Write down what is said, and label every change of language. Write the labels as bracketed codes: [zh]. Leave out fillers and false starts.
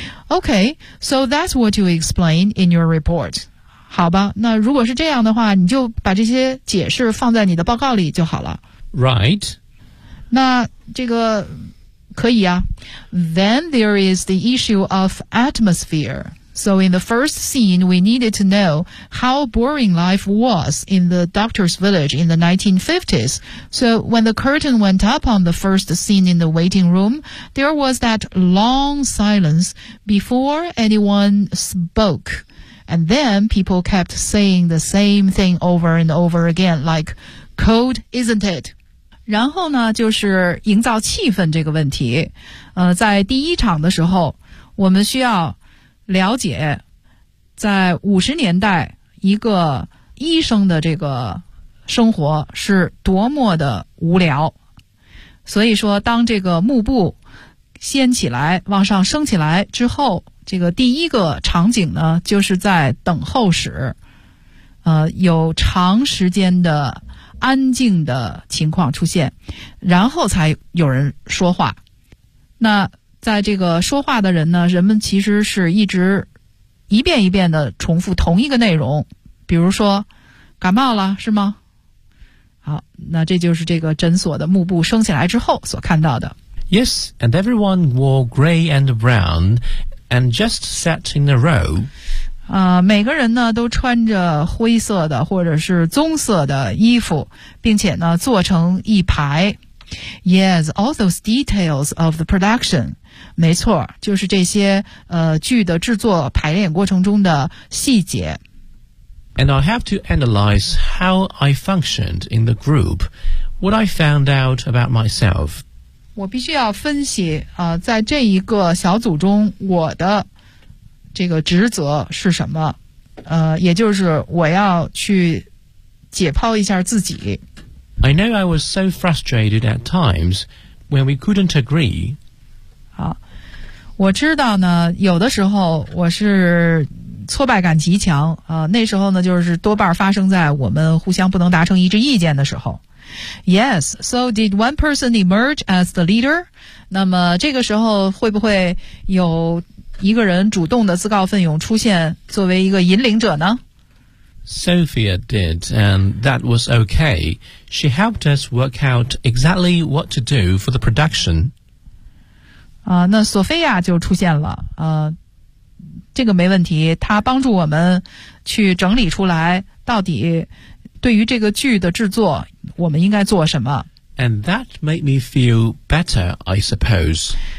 [en] Okay, so that's what you explain in your report. [zh] 好吧，那如果是这样的话，你就把这些解释放在你的报告里就好了。 [en] Right. [zh] 那这个可以啊。 [en] Then there is the issue of atmosphere. So in the first scene, we needed to know how boring life was in the doctor's village in the 1950s. So when the curtain went up on the first scene in the waiting room, there was that long silence before anyone spoke. And then people kept saying the same thing over and over again, like, cold, isn't it? [zh] 然后呢，就是营造气氛这个问题。在第一场的时候，我们需要了解在50年代一个医生的这个生活是多么的无聊。所以说当这个幕布掀起来往上升起来之后，这个第一个场景呢就是在等候室，有长时间的安静的情况出现，然后才有人说话。那在这个说话的人呢，人们其实是一直一遍一遍的重复同一个内容，比如说感冒了是吗？好，那这就是这个诊所的幕布升起来之后所看到的。 [en] Yes, and everyone wore gray and brown and just sat in a row. [zh] 每个人呢都穿着灰色的或者是棕色的衣服，并且呢坐成一排。 [en] Yes, all those details of the production. [zh] 没错，就是这些剧的制作排练过程中的细节。 [en] And I have to analyze how I functioned in the group, what I found out about myself. [zh] 我必须要分析在这一个小组中我的这个职责是什么，也就是我要去解剖一下自己。 [en] I know I was so frustrated at times when we couldn't agree. [zh] 好，我知道呢，有的时候我是挫败感极强，那时候呢，就是多半发生在我们互相不能达成一致意见的时候。 [en] Yes, so did one person emerge as the leader? [zh] 那么这个时候会不会有一个人主动的自告奋勇出现作为一个引领者呢？ [en] Sophia did, and that was okay. She helped us work out exactly what to do for the production. [zh] 那索菲亚就出现了，这个没问题，她帮助我们去整理出来到底对于这个剧的制作我们应该做什么。 [en] And that made me feel better, I suppose.